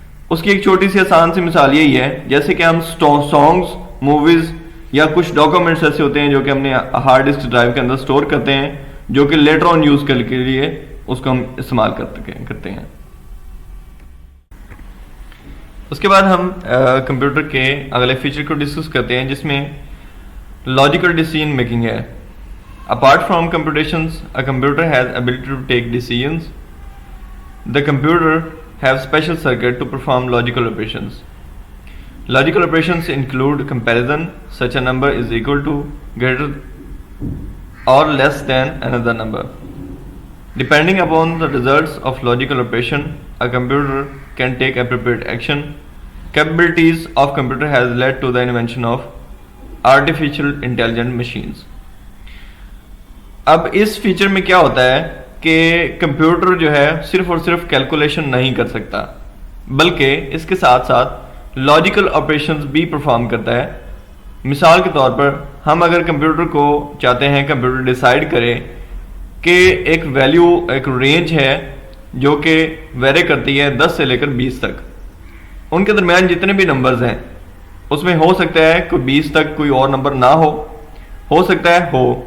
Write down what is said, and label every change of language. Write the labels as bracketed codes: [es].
[ur] اس کی ایک چھوٹی سی آسان سی مثال یہی ہے جیسے کہ ہم سانگز، موویز یا کچھ ڈاکومنٹس ایسے ہوتے ہیں جو کہ ہم نے ہارڈ ڈسک ڈرائیو کے اندر سٹور کرتے ہیں، جو کہ لیٹر آن یوز کرنے کے لیے اس کو ہم استعمال کرتے ہیں۔ اس کے بعد ہم کمپیوٹر کے اگلے فیچر کو ڈسکس کرتے ہیں جس میں لاجیکل ڈیسیژن میکنگ ہے. [en] Apart from computations a computer has ability to take decisions. The computer have special circuit to perform logical operations. Logical operations include comparison, such a number is equal to, greater or less than another number. Depending upon the results of logical operation, a computer can take appropriate action. Capabilities of computer has led to the invention of artificial intelligent machines. [ur] اب اس feature میں کیا ہوتا ہے کہ computer جو ہے صرف اور صرف کیلکولیشن نہیں کر سکتا بلکہ اس کے ساتھ ساتھ لاجیکل آپریشنز بھی پرفارم کرتا ہے. مثال کے طور پر ہم اگر کمپیوٹر کو چاہتے ہیں کمپیوٹر ڈیسائیڈ کرے کہ ایک ویلیو ایک رینج ہے جو کہ ویری کرتی ہے 10 سے لے کر 20 تک, ان کے درمیان جتنے بھی نمبرز ہیں اس میں ہو سکتا ہے کوئی 20 تک کوئی اور نمبر نہ ہو سکتا ہے ہو.